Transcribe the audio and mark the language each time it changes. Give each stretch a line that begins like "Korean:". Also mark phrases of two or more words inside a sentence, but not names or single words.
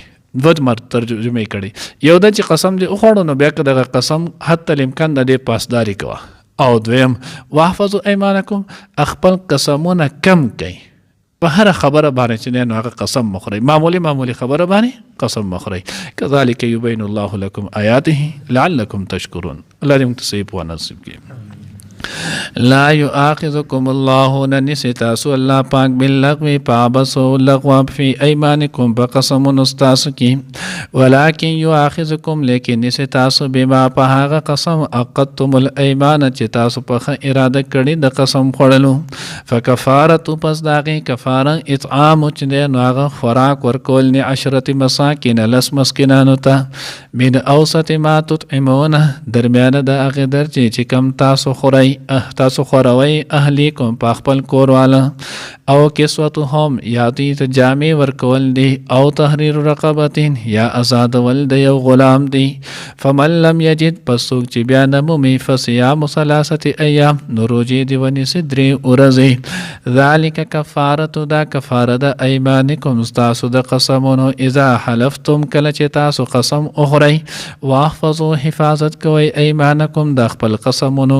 Pashto: دوه ترجمه کړي، یو د چې قسم دې وخوړو نو بیا که دغه قسم حتی الامکان د دې پاسداري کوه، او دویم
Arabic: واحفظوا ایمانکم
Pashto: خپل قسمونه کم کوي. په هر خبره باندې چې نه هغه قسم مخوري، معمولی خبره باندې قسم مخوري.
Arabic: كذلك يبين الله لكم آياته لعلكم تشكرون.
Pashto: الله دې موږ ته صحیح پوهه نصیب کړي.
Arabic: لا يؤاخذكم الله
Pashto: ننسي تاسو الله پاک باللغو پابسو
Arabic: لغو فی ایمانکم
Pashto: بقسم نستاسو کی،
Arabic: ولكن يؤاخذكم
Pashto: لیکن نسي تاسو بما په هغه قسم
Arabic: عقدتم الایمان
Pashto: چې تاسو په اراده کړی د قسم خوړلو. فکفاره پس داغه کفاره اطعام چې نو هغه خوراک ورکول نه 10 مساکین لس مسکینانو ته،
Arabic: من اوسط ما تطعمون
Pashto: درمیانه د هغه درجه چې کم تاسو خورئ تاسو خوروي اهلیکم په خپل کور والا، او کسوتهم یا دوی ته جامې ورکول دي، او
Arabic: تحریر رقبتین
Pashto: یا آزادول د یو غلام دی.
Arabic: فمن لم یجد
Pashto: پس څوک چې بیا نه مومي
Arabic: فصیام 3 ایام
Pashto: نو روژې دې ونیسي 3 ورځې.
Arabic: ذلک کفارة
Pashto: دا کفاره د ایمانکم ستاسو د قسمونو
Arabic: اذا حلفتم
Pashto: کله چې تاسو قسم اخورئ. واحفظوا حفاظت کوئ ایمانکم د خپل قسمونو.